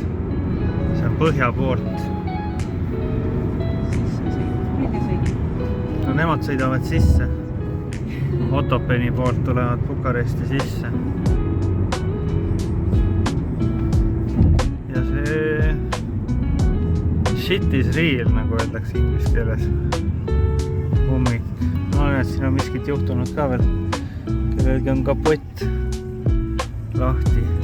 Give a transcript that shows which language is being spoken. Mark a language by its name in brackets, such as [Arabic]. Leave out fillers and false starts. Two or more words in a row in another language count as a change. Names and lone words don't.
[Estonian] See on põhja poolt. No nemad sõidavad sisse. Otopeni poolt tulevad Bukaresti sisse. Ja see [English] shit is real, [Estonian] nagu öeldakse inglise keeles. Hommik. Ma näen, et siin on miskit juhtunud ka veel. Kellelgi on kapott lahti.